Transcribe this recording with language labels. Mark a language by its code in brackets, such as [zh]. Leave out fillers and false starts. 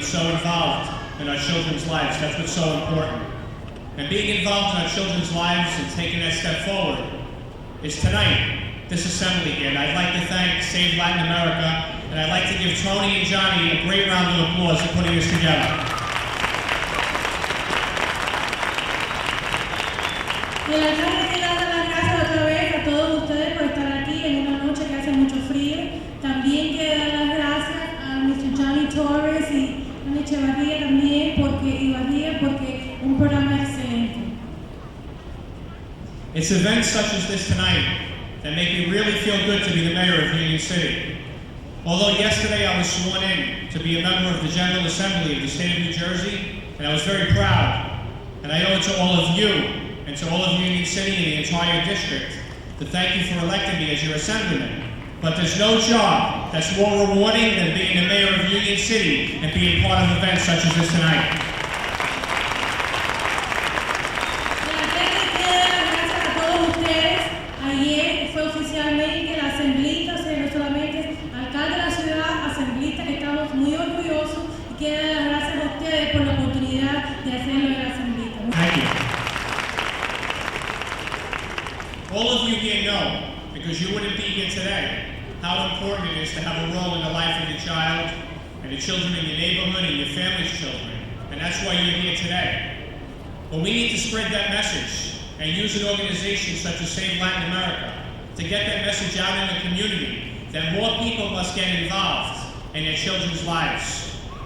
[en] So involved in our children's lives, that's what's so important. And being involved in our children's lives and taking that step forward is tonight, this assembly here. And I'd like to thank Save Latin America, and I'd like to give Tony and Johnny a great round of applause for putting this together. [es] El alcalde quiere dar las gracias otra vez a todos ustedes por estar aquí en una noche que hace mucho frío. También quiere dar las gracias a Mr. Johnny Torres y a Echevarría también porque un programa excelente. [en] It's events such as this tonight that make me really feel good to be the mayor of Union City. Although yesterday I was sworn in to be a member of the General Assembly of the state of New Jersey, and I was very proud. And I owe it to all of you and to all of Union City and the entire district to thank you for electing me as your assemblyman. But there's no job that's more rewarding than being the mayor of Union City and being part of events such as this tonight. [es] El alcalde quiere dar las gracias a todos ustedes. Ayer fue oficialmente la asamblea, no solamente alcalde de la ciudad, asamblea, que estamos muy orgullosos y quiero dar las gracias a ustedes por la oportunidad de hacerlo en la asamblea. [en] Thank you. All of you here know, because you wouldn't be here today, how important it is to have a role in the life of your child and the children in your neighborhood and your family's children. And that's why you're here today. But we need to spread that message and use an organization such as Save Latin America to get that message out in the community that more people must get involved in their children's lives.